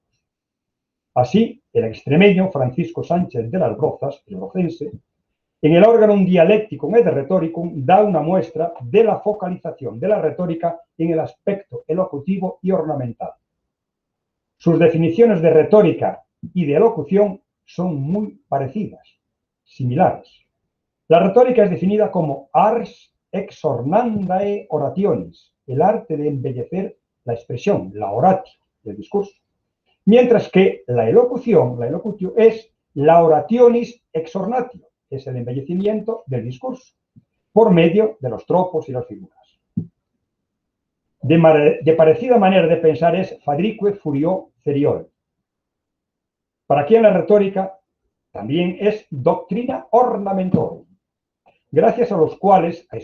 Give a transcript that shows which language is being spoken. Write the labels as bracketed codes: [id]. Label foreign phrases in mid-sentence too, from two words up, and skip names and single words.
[es] Así, el extremeño Francisco Sánchez de las Rozas, el rocense, en el órgano Dialecticum et Rhetoricum da una muestra de la focalización de la retórica en el aspecto elocutivo y ornamental. Sus definiciones de retórica y de elocución son muy parecidas, similares. La retórica es definida como [la] ars exornandae orationis, [es] el arte de embellecer la expresión, la oratio, el discurso. Mientras que la elocución, la elocutio, es la [la] orationis exornatio, [es] es el embellecimiento del discurso, por medio de los tropos y las figuras. De parecida manera de pensar es Fadrique Furió Ceriol, para quien la retórica también es [la] doctrina ornamentorum, [es] gracias a los cuales, a